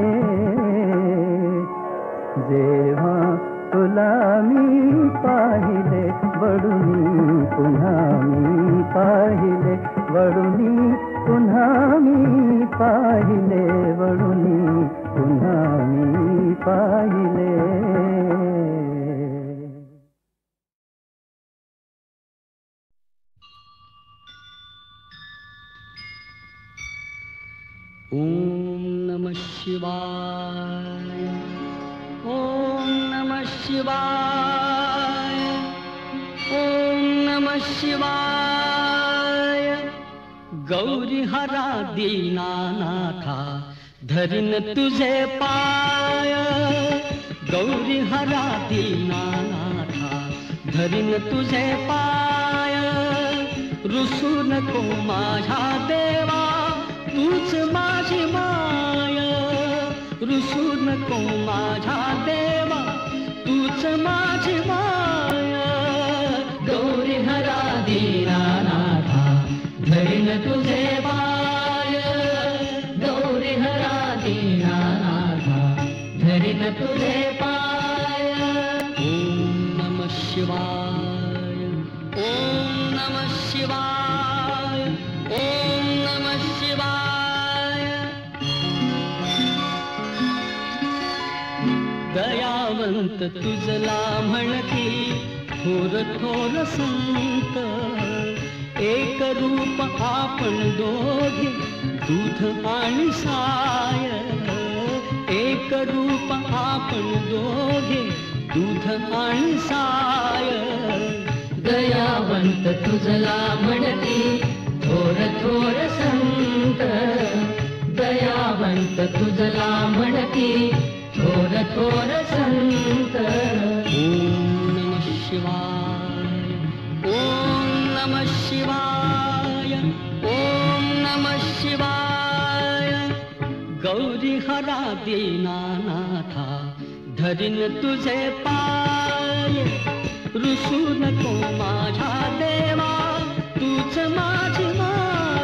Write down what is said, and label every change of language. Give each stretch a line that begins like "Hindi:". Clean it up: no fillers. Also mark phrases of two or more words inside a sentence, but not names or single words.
Marathi: जेव्हा तुला मी पाहिले वळुनी पुन्हा मी पाहिले वळुनी पुन्हा मी पाहिले वळुनी पुन्हा मी पाहिले
Sanskrit: ओम नमः शिवाय ओम नमः शिवाय ओम नमः शिवाय
Marathi: गौरी हरा दीनानाथा धरिन तुझे पाय गौरी हरा दीनानाथा धरिन तुझे पाय रुसू नको माझ्या देवा तूच माझी माय रुसू नको माझ्या देवा तूच माझी माय गौरी हरा दीनानाथा धरिन तुझे पाय गौरी हरा दीनानाथा धरिन तुझे पाय
Sanskrit: ओम नमः शिवाय ओम नमः शिवाय ओम नमः शिवाय
Marathi: दयावंत तुझला म्हणती थोर थोर संत एक रूप आपण दोघे दूध आणि साय एक रूप आपण दोघे दूध आणि साय दयावंत तुझला म्हणती थोर थोर संत दयावंत तुझला म्हणती थोर थोर संत
Sanskrit: ओम नमः शिवाय ओम नमः शिवाय ओम नमः शिवाय
Marathi: गौरी हरा दीनानाथा धरिन तुझे पाय रुसू नको माझ्या देवा तूच माझी माय